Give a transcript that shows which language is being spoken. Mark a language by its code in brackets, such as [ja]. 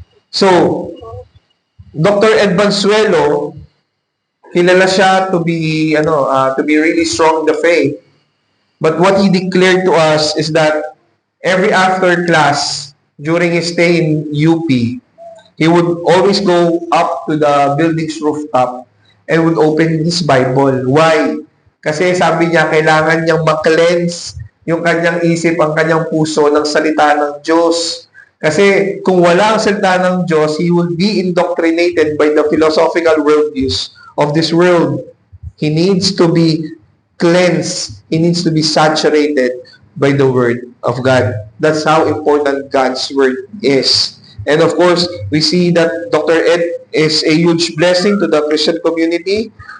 [en] So, Dr. Ed Bansuelo, [tl] kilala siya [en] to be really strong in the faith. But what he declared to us is that every after class during his stay in UP, he would always go up to the building's rooftop and would open his Bible. Why? [tl] Kasi sabi niya, kailangan niyang ma-cleanse yung kanyang isip, ang kanyang puso ng salita ng Diyos. Kasi kung wala ang salita ng Diyos, [en] he will be indoctrinated by the philosophical worldviews of this world. He needs to be cleansed. He needs to be saturated by the Word of God. That's how important God's Word is. And of course, we see that Dr. Ed is a huge blessing to the Christian community.